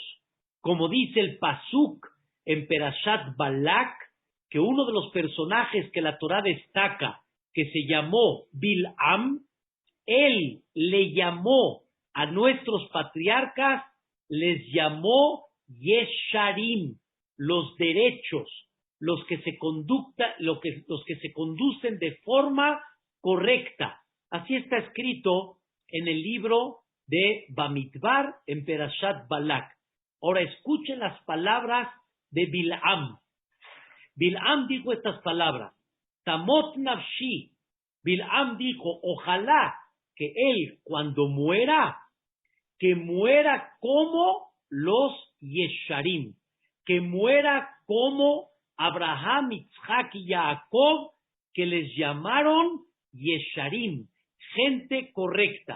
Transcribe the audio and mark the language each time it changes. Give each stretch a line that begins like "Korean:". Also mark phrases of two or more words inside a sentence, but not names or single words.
Spanish: Como dice el Pasuk en Perashat Balak, que uno de los personajes que la Torá destaca, que se llamó Bil'am, él le llamó a nuestros patriarcas, les llamó Yesharim, los derechos, los que se conducen de forma correcta. Así está escrito en el libro de Bamidbar, en Perashat Balak. Ahora escuchen las palabras de Bil'am. Bil'am dijo estas palabras:
Hebrew: תמות נפשי.
Spanish: Bil'am dijo, ojalá que él cuando muera, que muera como los Yesharim, que muera como Abraham, Yitzhak y Jacob, que les llamaron Yesharim, gente correcta.